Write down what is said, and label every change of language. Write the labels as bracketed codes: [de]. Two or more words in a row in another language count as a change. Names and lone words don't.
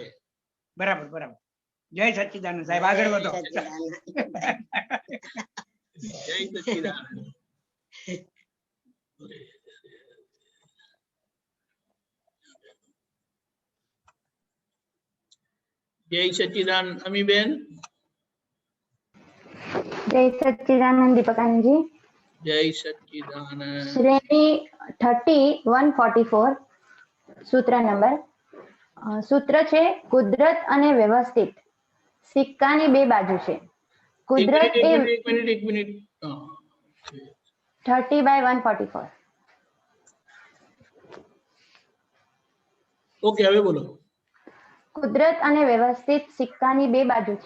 [gu] બરાબર બરાબર. જય સચ્ચિદાનંદ સાહેબ, આગળ વધો. જય સચ્ચિદાનંદ. જય સચ્ચિદાનંદ. અમીબેન. જય સચ્ચિદાનંદ દીપકાનંદ જય સચ્ચિદાનંદ. શ્રેણી 3144 સૂત્ર નંબર સૂત્ર છે કુદરત અને વ્યવસ્થિત સિક્કાની બે બાજુ છે. કુદરત એ એક મિનિટ. હા. 30/144. ઓકે, હવે બોલો. કુદરત અને વ્યવસ્થિત સિક્કાની બે બાજુ છે.